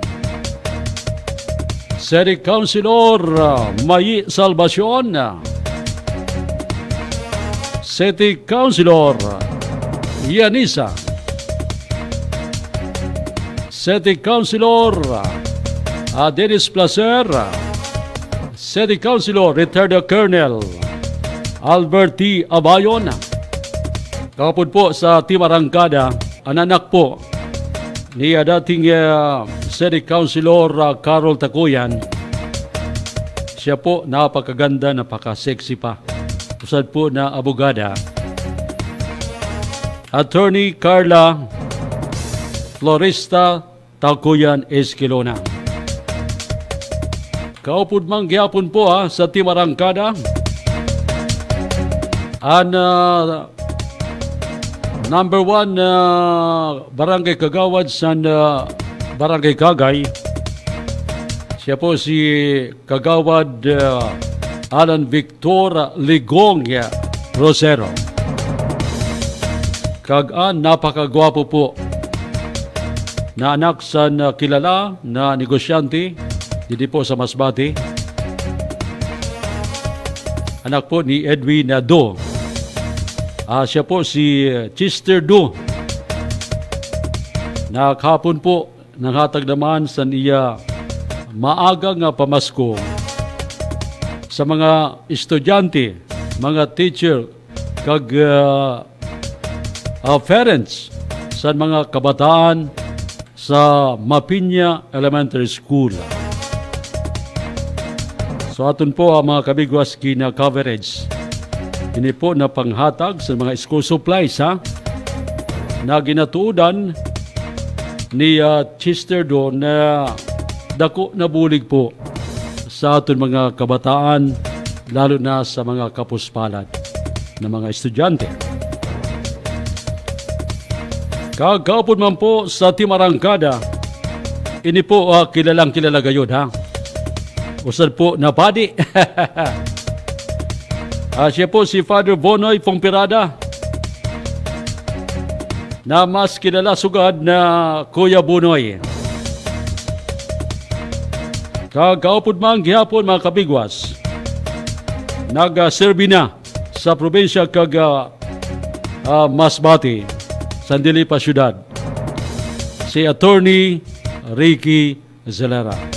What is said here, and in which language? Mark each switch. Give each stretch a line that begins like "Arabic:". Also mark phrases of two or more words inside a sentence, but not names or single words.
Masbatenyo: City Councilor Mayi Salvacion, City Councilor Yanisa, City Councilor Dennis Placer, City Councilor Retired Colonel Albert T. Abayon. Kapod po sa Team Arangkada, ang anak po ni dating City Councilor Carol Takuyan. Siya po napakaganda, napaka-sexy pa. Usad po na abogada. Attorney Carla Florista Takuyan Esquilona. Kaupod mang gyapon po sa Team Arangkada. Ang number 1 barangay kagawad sa barangay Kagay. Siya po si Kagawad Alan Victor Ligong Rosero. Kagaan, napakagwapo po na anak sa kilala na negosyante dito po sa Masbate. Anak po ni Edwin Do. Siya po si Chester Do. Nakahapon po nanghatag naman sa iya maagang pamasko sa mga estudyante, mga teacher, kag parents sa mga kabataan sa Mapinya Elementary School. So aton po ang mga kabigwas kina coverage. Ini po na panghatag sa mga school supplies na ginatuudan ni Chester Do na dako na bulig po sa aton mga kabataan, lalo na sa mga kapuspalad na mga estudyante. Kagapon man po sa Team Arangkada Ini po kilalang kilala gayud ha. Usad po na body. Siya po si Father Bonoy Pongpirada, na mas kilala sugad na Kuya Bonoy. Kagaupod man gihapon mga kabigwas, nag-serve na sa probinsya kag Masbate, Sandilipa Syudad, si Attorney Ricky Zelera.